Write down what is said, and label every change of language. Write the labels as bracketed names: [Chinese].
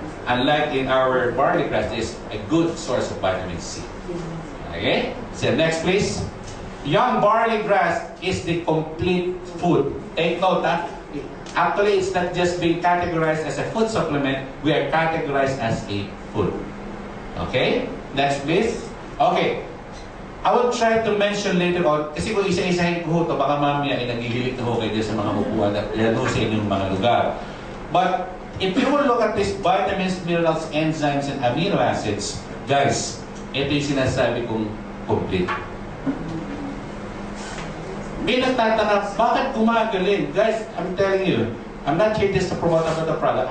[English] Unlike in our barley grass, is a good source of vitamin C. Okay? So next please. Young barley grass is the complete food. Take note that actually it's not just being categorized as a food supplement, we are categorized as a food. Okay? Next please. Okay. I will try to mention later on, [Filipino] kasi kung isa-isahin ko ito, baka mamaya ay nagigilit na ho kayo sa mga upuan at yan ho sa inyong mga lugar. [English] But if you will look at these vitamins, minerals, enzymes, and amino acids, guys, [Filipino] Ito yung sinasabi kong complete. May nagtataka, bakit gumagaling? [English] Guys, I'm telling you, I'm not here just to promote about the product.